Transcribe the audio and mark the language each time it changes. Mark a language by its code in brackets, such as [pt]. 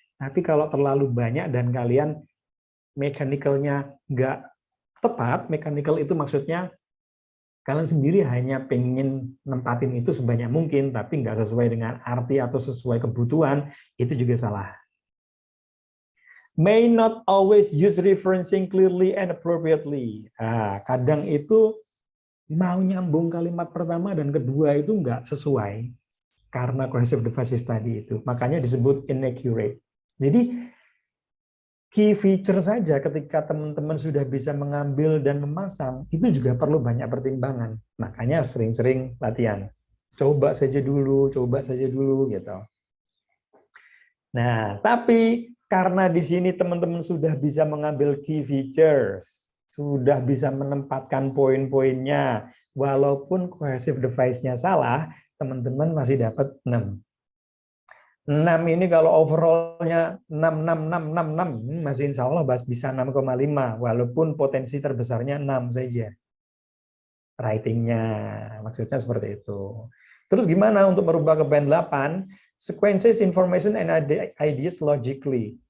[id] Tapi kalau terlalu banyak dan kalian mechanical-nya nggak tepat, mechanical itu maksudnya kalian sendiri hanya pengen nempatin itu sebanyak mungkin, tapi nggak sesuai dengan arti atau sesuai kebutuhan, itu juga salah. [en] May not always use referencing clearly and appropriately. [id] Nah, kadang itu mau nyambung kalimat pertama dan kedua itu nggak sesuai karena cohesive devices tadi itu. Makanya disebut inaccurate. Jadi key feature saja ketika teman-teman sudah bisa mengambil dan memasang, itu juga perlu banyak pertimbangan. Makanya sering-sering latihan. Coba saja dulu gitu. Nah, tapi karena di sini teman-teman sudah bisa mengambil key features, sudah bisa menempatkan poin-poinnya, walaupun cohesive device-nya salah, teman-teman masih dapat 6. 6 ini kalau overall-nya 6, masih insya Allah bisa 6,5, walaupun potensi terbesarnya 6 saja. Writing-nya, maksudnya seperti itu. Terus gimana untuk merubah ke band 8? [en] Sequences information and ideas logically.